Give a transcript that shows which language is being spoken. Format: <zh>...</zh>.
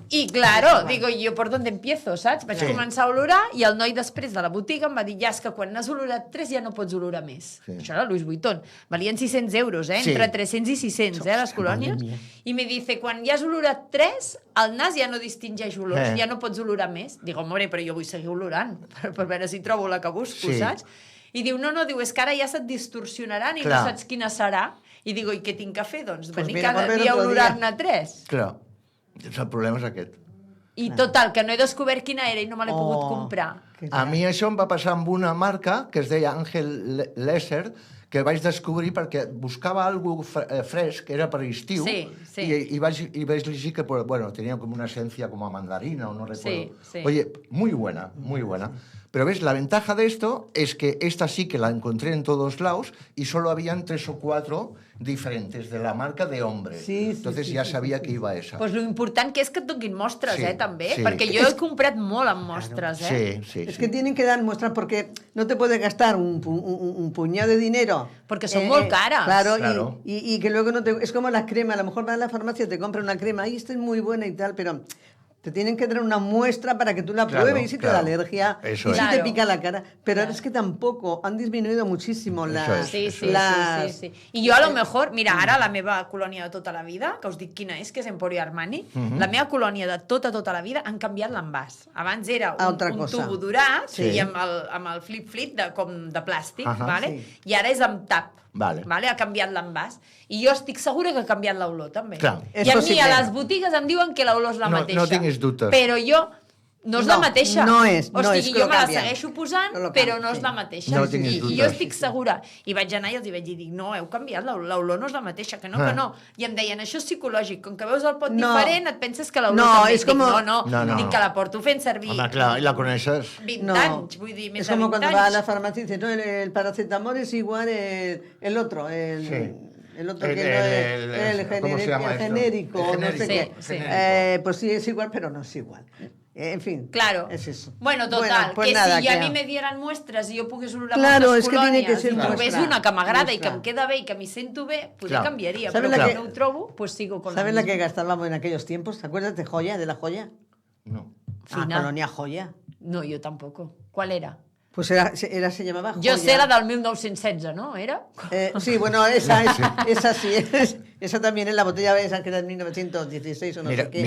<es>I, claro, digo, ¿yo por dónde empiezo, saps?</es> <ca>Vaig començar a olorar, i el noi després de la botiga em va dir, ja, és que quan n'has olorat 3 ja no pots olorar més. Això era Louis Vuitton. Valien 600 euros, entre 300 i 600, les colònies. I</ca> <es>me dice,</es> <ca>quan ja has olorat 3, el nas ja no distingeix olors, ja no pots olorar més. Dic, home, però jo vull seguir olorant, per veure si trobo la que busco, saps? I diu, no, diu, és que ara ja se't distorsionaran i no saps quina serà. I dic, i què tinc que fer? Doncs venir cada dia a olorar-ne 3. Clar, el problema és aquest. I total, que no he descobert quina era i no me l'he pogut comprar. A mi això em va passar amb una marca que es deia Ángel Lesser, que vaig descobrir perquè buscava algo fresc, era per estiu, y vaig llegir</ca> <es>que tenía como una esencia como a mandarina, o no recuerdo. Oye, muy buena, muy buena. Pero ves, la ventaja de esto es que esta sí que la encontré en todos lados y solo habían 3 o 4 diferentes de la marca de hombre. Entonces ya sabía que iba esa.</es> <ca>Pues lo important que és que et donin mostres, també, perquè jo he comprat molt amb mostres,</ca> <es>Es que tienen que dar muestras porque no te puedes gastar un puñado de dinero. Porque son muy caras. Claro. Y que luego no te... Es como la crema, a lo mejor vas a la farmacia y te compras una crema, esta es muy buena y tal, pero... Te tienen que dar una muestra para que tú la pruebes y si te da alergia y si te pica la cara. Pero es que tampoco han disminuido muchísimo las... Sí.</es> <ca>I jo</ca> <es>a lo mejor,</es> <ca>mira, ara la meva colònia de tota la vida, que us dic quina és, que és Emporio Armani, la meva colònia de tota la vida han canviat l'envàs. Abans era un tubo durat i amb el flip-flip com de plàstic, i ara és amb tap. Ha canviat l'envàs. I jo estic segura que ha canviat l'olor, també. I a mi, a les botigues, em diuen que l'olor és la mateixa. No tinguis dubtes. Però jo... No és la mateixa. No és. O sigui, jo me la segueixo posant, però no és la mateixa. I jo estic segura. I vaig anar i els vaig dir, no, heu canviat, l'olor no és la mateixa, que no. I em deien, això és psicològic, com que veus el pot diferent, et penses que l'olor també. Dic, dic que la porto fent servir. Home, clar, i la coneixes. 20 anys, vull dir, més de 20 anys.</ca> <es>És com cuando vas a la farmacia y dices, no, el paracetamol es igual el otro, el otro que no es el genérico, no sé qué. Pues sí, es igual, pero no es igual. En fin, claro. Es eso. Bueno, total, que nada, si a mi me dieran muestras</es> <ca>i jo pogués olorar moltes colònies i trobés una que m'agrada i que em queda bé i que m'hi sento bé, pues canviaria. Però que no ho trobo, pues</ca> <es>sigo con la ¿Sabes la que gastábamos en aquellos tiempos? ¿Te acuerdas de Joya, de la Joya? No. Colonia Joya. No, yo tampoco. ¿Cuál era? Pues se llamaba Joya.</es> <ca>Jo sé la del 1916, ¿no? ¿Era?</ca> <es>Sí, bueno, esa sí. Esa también es la botella esa que era de 1916 o no sé qué.</es>